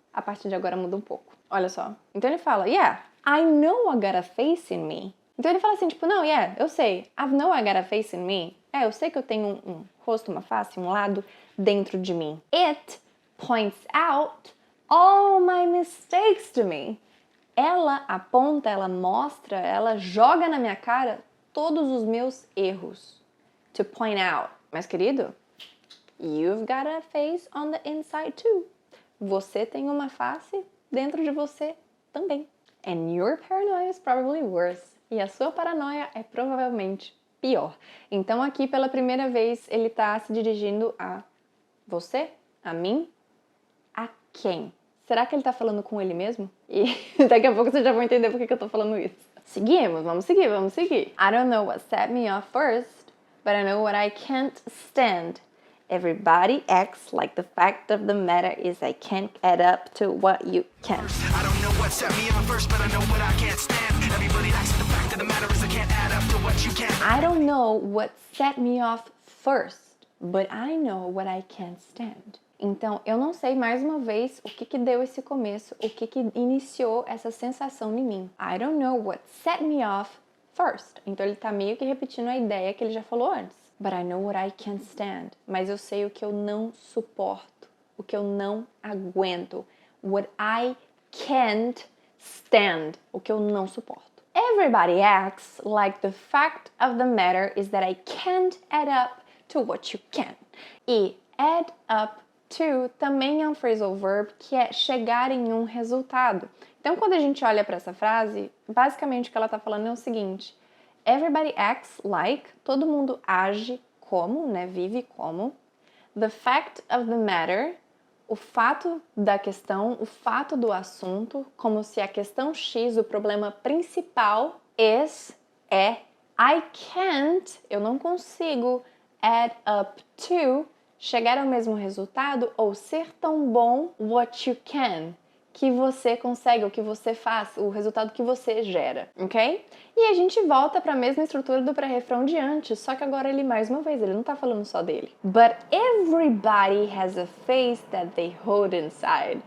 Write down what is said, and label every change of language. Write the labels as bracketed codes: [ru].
[pt] A partir de agora muda um pouco. Olha só. Então ele fala, [en] yeah, I know I got a face in me. [pt] Então ele fala assim, tipo, não, yeah, eu sei. [en] I know I got a face in me. [pt] É, eu sei que eu tenho um rosto, uma face, um lado dentro de mim. [en] It points out all my mistakes to me. [pt] Ela aponta, ela mostra, ela joga na minha cara todos os meus erros. [en] To point out. [pt] Mas, querido, [en] you've got a face on the inside too. [pt] Você tem uma face dentro de você também. [en] And your paranoia is probably worse. [pt] E a sua paranoia é provavelmente pior. Então aqui pela primeira vez ele está se dirigindo a você, a mim, a quem? Será que ele está falando com ele mesmo? E daqui a pouco vocês já vão entender por que eu tô falando isso. Seguimos, vamos seguir. [en] I don't know what set me off first, but I know what I can't stand. Everybody acts like the fact of the matter is I can't add up to what you can. I don't know what set me off first, but I know what I can't stand. Everybody acts like the fact of the matter is I can't add up to what you can. I don't know what set me off first, but I know what I can't stand. [pt] Então, eu não sei, mais uma vez, o que deu esse começo, o que iniciou essa sensação em mim. [en] I don't know what set me off first. [pt] Então, ele tá meio que repetindo a ideia que ele já falou antes. [en] But I know what I can't stand. [pt] Mas eu sei o que eu não suporto, o que eu não aguento. [en] What I can't stand, [pt] o que eu não suporto. [en] Everybody acts like the fact of the matter is that I can't add up to what you can. [pt] E add up to também é um phrasal verb que é chegar em um resultado. Então, quando a gente olha para essa frase, basicamente o que ela está falando é o seguinte: [en] Everybody acts like, [pt] todo mundo age como, né, vive como. [en] The fact of the matter, [pt] o fato da questão, o fato do assunto, como se a questão X, o problema principal, é I can't, eu não consigo, add up to, chegar ao mesmo resultado ou ser tão bom [en] what you can, [pt] que você consegue, o que você faz, o resultado que você gera, ok? E a gente volta para a mesma estrutura do pré-refrão de antes, só que agora ele, mais uma vez, ele não tá falando só dele. [en] But everybody has a face that they hold inside.